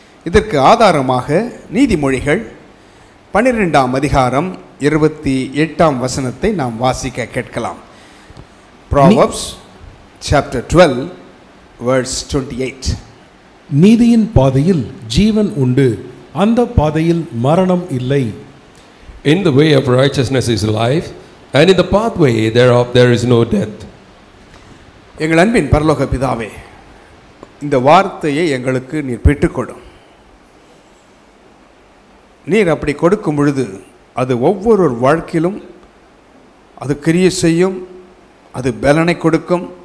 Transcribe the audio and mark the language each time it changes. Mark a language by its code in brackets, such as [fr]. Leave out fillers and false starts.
[ta] இதற்கு ஆதாரமாக நீதிமொழிகள் 12ஆம் அதிகாரம் 28ஆம் வசனத்தை நாம் வாசிக்க கேட்கலாம். [en] Proverbs chapter 12 verse 28. [ta] நீதியின் பாதையில் ஜீவன் உண்டு, அந்த பாதையில் மரணம் இல்லை. [en] In the way of righteousness is life, and in the pathway thereof there is no death. [ta] எங்கள் அன்பின் பரலோக பிதாவே, இந்த வார்த்தையை எங்களுக்கு நீர் பெற்றுக்கொடும். நீர் அப்படி கொடுக்கும் பொழுது அது ஒவ்வொரு வாழ்க்கையிலும் அது கிரியை செய்யும், அது பலனை கொடுக்கும்.